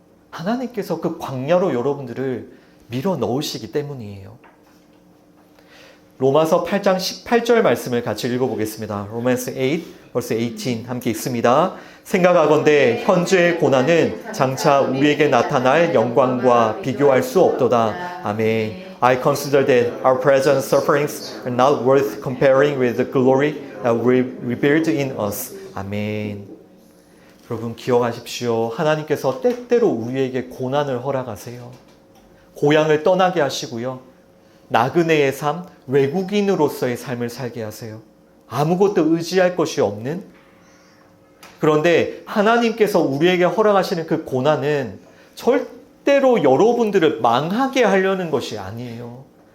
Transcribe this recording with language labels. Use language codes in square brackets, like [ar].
[ko] 하나님께서 그 광야로 여러분들을 밀어 넣으시기 때문이에요. 로마서 8장 18절 말씀을 같이 읽어보겠습니다. [en] Romans 8, verse 18 [ko] 함께 읽습니다. 생각하건대 현재의 고난은 장차 우리에게 나타날 영광과 비교할 수 없도다. 아멘. [en] I consider that our present sufferings are not worth comparing with the glory that will be revealed in us. [ko] 아멘. 여러분 기억하십시오. 하나님께서 때때로 우리에게 고난을 허락하세요. 고향을 떠나게 하시고요. 나그네의 삶, 외국인으로서의 삶을 살게 하세요. 아무것도 의지할 것이 없는. 그런데 하나님께서 우리에게 허락하시는 그 고난은 절대로 여러분들을 망하게 하려는 것이 아니에요.